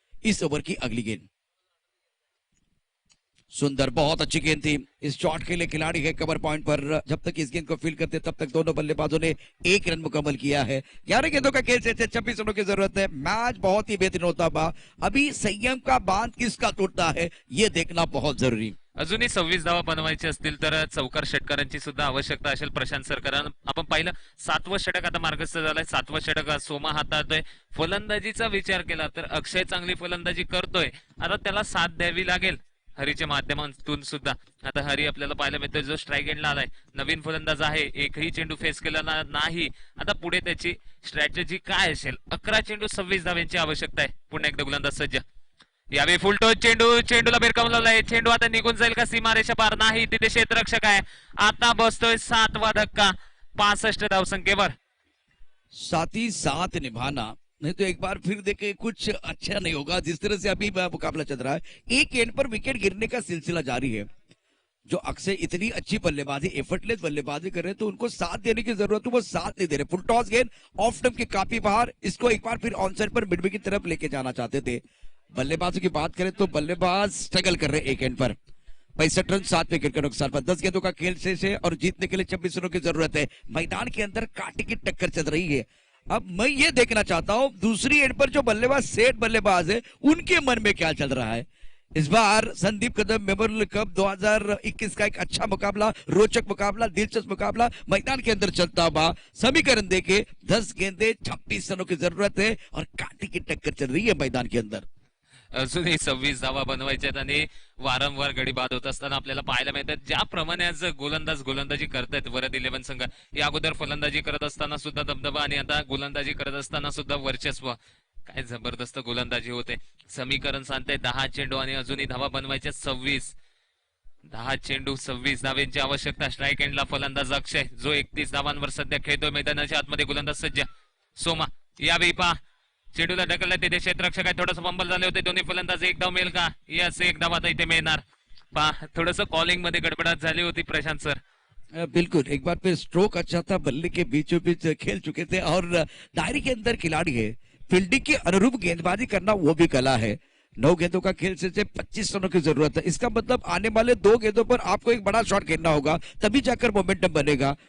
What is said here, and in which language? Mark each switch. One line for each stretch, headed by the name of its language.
Hindi: इस ओवर की अगली गेंद सुंदर, बहुत अच्छी गेंद थी, इस शॉट के लिए खिलाड़ी है कवर पॉइंट पर। जब तक इस गेंद को फील्ड करते तब तक दोनों बल्लेबाजों ने 1 रन मुकम्मल किया है। 11 गेंदों का खेल से 26 रनों की जरूरत है। मैच बहुत ही बेहतरीन होता बा, अभी संयम का बांध किसका टूटता है ये देखना बहुत जरूरी।
Marathi: अजूनही 26 धावा बनवायचे असतील तर चौकार षटकारांची सुद्धा आवश्यकता असेल प्रशांत सरकार। आपण पाहिलं 7वं षटक आता मार्गस्थ झालंय, 7वं षटक सोमा हाताळतोय। फलंदाजीचा विचार केला तर अक्षय चांगली फलंदाजी करतोय, आता त्याला साथ द्यावी लागेल हरीच्या माध्यमातून सुद्धा। आता हरी आपल्याला पाहायला मिळतोय जो स्ट्राइक एंडला आलाय, नवीन फलंदाज आहे, एकही चेंडू फेस केला नाही। आता पुढे त्याची स्ट्रॅटेजी काय असेल? 11 चेंडू 26 धाव्यांची आवश्यकता आहे। पुन्हा एकदा गोलंदाज सज्ज, यावेळी फुलटो चेंडू, चेंडूला भिरकावलाय, चेंडू आता निघून जाईल का सीमारेषा पार? नाही, तिथे क्षेत्ररक्षक आहे। आता बसतोय 7वा धक्का 65 धावसंख्येवर।
Hindi: 7 निभाना, नहीं तो एक बार फिर देखे कुछ अच्छा नहीं होगा। जिस तरह से अभी मुकाबला चल रहा है, एक एंड पर विकेट गिरने का सिलसिला जारी है। जो अक्षय इतनी अच्छी बल्लेबाजी, एफर्टलेस बल्लेबाजी कर रहे हैं, तो उनको साथ देने की जरूरत है, वो साथ नहीं दे रहे। फुल टॉस गेंद ऑफ स्टंप के काफी बाहर, इसको एक बार फिर ऑन साइड पर मिड विकेट की तरफ लेके जाना चाहते थे। बल्लेबाजों की बात करें तो बल्लेबाज स्ट्रगल कर रहे हैं एक एंड पर। 65 रन 7 विकेट के नुकसान पर, 10 गेंदों का खेल शेष है और जीतने के लिए 26 रनों की जरूरत है। मैदान के अंदर कांटे की टक्कर चल रही है। अब मैं ये देखना चाहता हूं दूसरी एंड पर जो बल्लेबाज सेठ बल्लेबाज है उनके मन में क्या चल रहा है। इस बार संदीप कदम मेमोरियल कप 2021 का एक अच्छा मुकाबला, रोचक मुकाबला, दिलचस्प मुकाबला मैदान के अंदर चलता हुआ। समीकरण देखे 10 गेंदे 26 रनों की जरूरत है और कांटे की टक्कर चल रही है मैदान के अंदर।
Marathi: अजूनही 26 धावा बनवायच्यात आणि वारंवार गडी बाद होत असताना आपल्याला पाहायला मिळतात ज्याप्रमाणे आज गोलंदाज गोलंदाजी करतायत वरद 11 संघ। या अगोदर फलंदाजी करत असताना सुद्धा दबदबा आणि आता गोलंदाजी करत असताना सुद्धा वर्चस्व, काय जबरदस्त गोलंदाजी होते। समीकरण सांगते 10 चेंडू आणि अजूनही धावा बनवायच्या 26। 10 चेंडू 26 धाव्यांची आवश्यकता। स्ट्राइक एंडला फलंदाज अक्षय जो 31 धावांवर सध्या खेळतोय। मैदानाच्या आतमध्ये गोलंदाज सज्ज सोमा, यावेळी पहा चेंडूला ढकलला, तिथे क्षेत्ररक्षक आहे, थोडंसं फंबल झाले होते दोन्ही फलंदाज। एक धाव मिळेल का? यस, एक धाव आता इथे मिळणार। पहा थोडंसं कॉलिंग मध्ये गडबडाट झाली होती प्रशांत सर।
Hindi: बिल्कुल, एक बार फिर स्ट्रोक अच्छा था, बल्ले के बीचों बीच खेल चुके थे और दायरे के अंदर खिलाड़ी है। फील्डिंग के अनुरूप गेंदबाजी करना वो भी कला है। 9 गेंदों का खेल से 25 रनों की जरूरत है। इसका मतलब आने वाले 2 गेंदों पर आपको एक बड़ा शॉट खेलना होगा, तभी जाकर मोमेंटम बनेगा।